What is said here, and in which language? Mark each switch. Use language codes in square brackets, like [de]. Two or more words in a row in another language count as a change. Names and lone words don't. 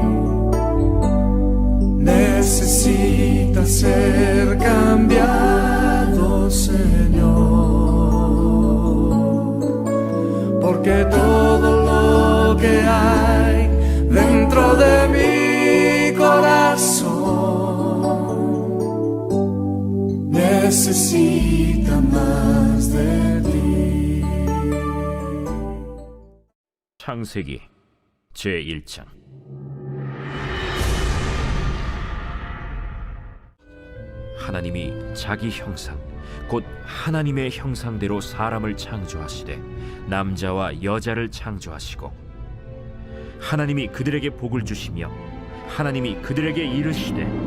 [es] necesita ser cambiado, Señor, porque todo lo que hay dentro de mi corazón necesita más de ti. [ko] 창세기 제1장. 하나님이 자기 형상 곧 하나님의 형상대로 사람을 창조하시되 남자와 여자를 창조하시고 하나님이 그들에게 복을 주시며 하나님이 그들에게 이르시되